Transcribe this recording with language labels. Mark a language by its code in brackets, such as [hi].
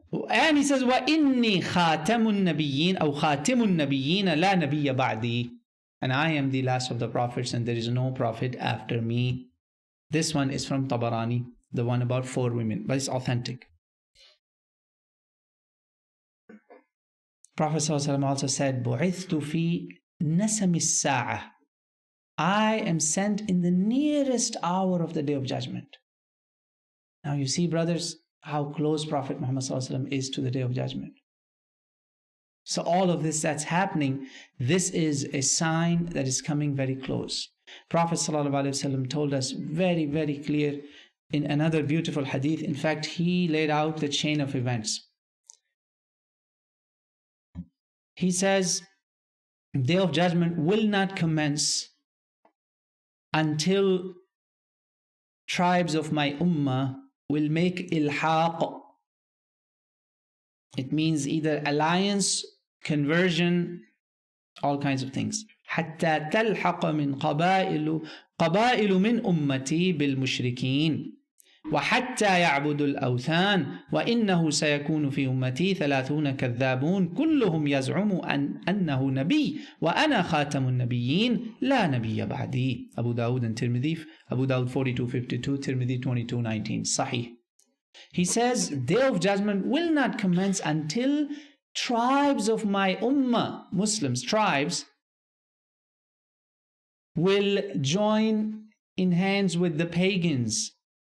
[en] And he says, [ar] وَإِنِّي خَاتَمُ النَّبِيِّينَ أَوْ خَاتِمُ النَّبِيِّينَ لَا نَبِيَّ بَعْدِي. [en] And I am the last of the prophets and there is no prophet after me. This one is from Tabarani, the one about 4 women, but it's authentic. Prophet ﷺ also said, [ar] بُعِثْتُ فِي نَسَمِ السَّاعَةِ. [en] I am sent in the nearest hour of the Day of Judgment. Now you see, brothers, how close Prophet Muhammad ﷺ is to the Day of Judgment. So all of this that's happening, this is a sign that is coming very close. Prophet ﷺ told us very, very clear in another beautiful hadith. In fact, he laid out the chain of events. He says, Day of Judgment will not commence until tribes of my ummah will make ilhaq. It means either alliance, conversion, all kinds of things. [ar] حتى تلحق من قبائل من أمتي بالمشركين وحتى يعبدوا الأوثان وإنه سيكون في أمتي 30 كذابون كلهم يزعم أنه نبي وأنا خاتم النبيين لا نبي بعدي. [en] Abu Dawud and Tirmidhi. Abu Dawud 42:52, Tirmidhi 22:19. Sahih. He says, Day of Judgment will not commence until tribes of my ummah, Muslims, tribes, will join in hands with the pagans.